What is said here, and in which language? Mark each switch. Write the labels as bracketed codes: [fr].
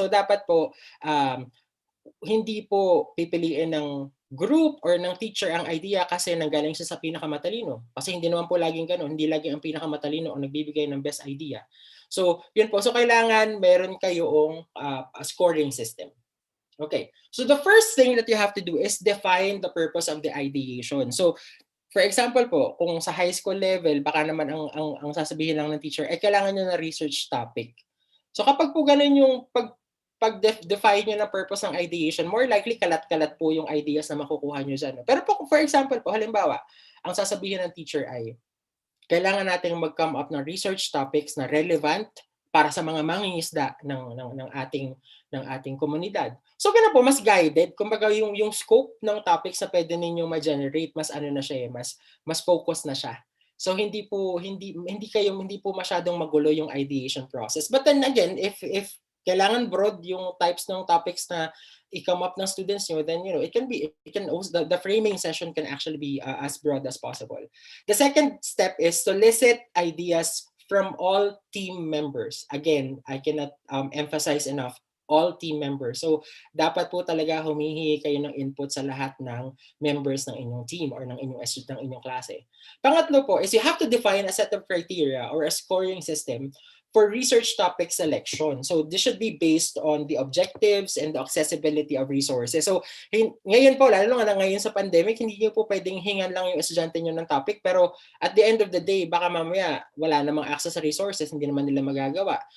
[tl] So dapat po hindi po pipiliin ng group or ng teacher ang idea kasi nanggaling siya sa pinakamatalino. Kasi hindi naman po laging gano'n. Hindi laging ang pinakamatalino ang nagbibigay ng best idea. So, yun po. So, kailangan meron kayong scoring system. [en] Okay, so the first thing that you have to do is define the purpose of the ideation. [tl] So, for example po, kung sa high school level, baka naman ang sasabihin lang ng teacher, kailangan nyo na research topic. So kapag po ganun yung pag-define nyo ng purpose ng ideation, more likely kalat-kalat po yung ideas na makukuha nyo dyan. Pero po, for example po, halimbawa, ang sasabihin ng teacher ay, kailangan natin mag-come up ng research topics na relevant para sa mga mangingisda ng ating komunidad. So ganun po, mas guided. Kumbaga yung scope ng topics na pwede ninyong ma-generate, mas ano na siya, mas focus na siya. So hindi po masyadong magulo yung ideation process. [en] But then again, if kailangan broad yung types ng topics na i-come up ng students nyo, then the framing session can actually be as broad as possible. The second step is solicit ideas from all team members. Again, I cannot emphasize enough, all team members. [tl] So, dapat po talaga humihingi kayo ng input sa lahat ng members ng inyong team or ng inyong klase. Pangatlo po [en] is you have to define a set of criteria or a scoring system for research topic selection. So this should be based on the objectives and the accessibility of resources. [tl] So ngayon po, lalo na ngayon sa pandemic, hindi nyo po pwedeng hingan lang yung estudyante nyo ng topic, pero [en] at the end of the day, [tl] baka mamaya wala namang access sa resources, hindi naman nila magagawa.